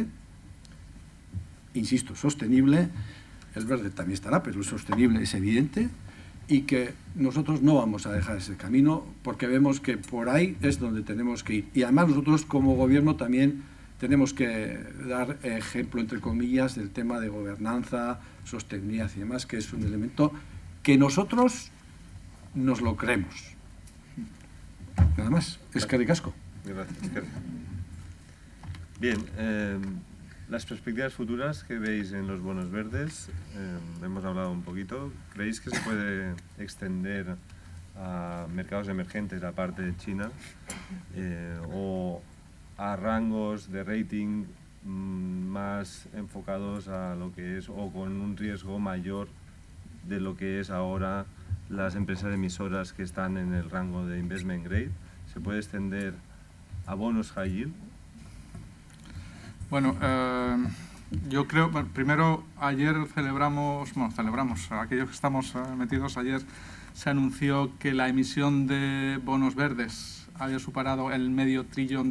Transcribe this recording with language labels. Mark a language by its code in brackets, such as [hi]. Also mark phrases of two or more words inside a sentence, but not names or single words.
[es] Insisto, sostenible, el verde también estará, pero el sostenible es evidente, y que nosotros no vamos a dejar ese camino porque vemos que por ahí es donde tenemos que ir. Y además nosotros como gobierno también tenemos que dar ejemplo, entre comillas, del tema de gobernanza, sostenibilidad y demás, que es un elemento que nosotros nos lo creemos. Nada más. [eu] Eskerrik asko. [es] Gracias. Bien, las perspectivas futuras que veis en los bonos verdes, hemos hablado un poquito. ¿Creéis que se puede extender a mercados emergentes aparte de China o a rangos de rating más enfocados a lo que es o con un riesgo mayor de lo que es ahora las empresas emisoras que están en el rango de [en] investment grade? [es] ¿Se puede extender a bonos [en] high yield? [es] Bueno, yo creo, primero ayer celebramos, aquellos que estamos metidos, ayer se anunció que la emisión de bonos verdes había superado el $500 billón.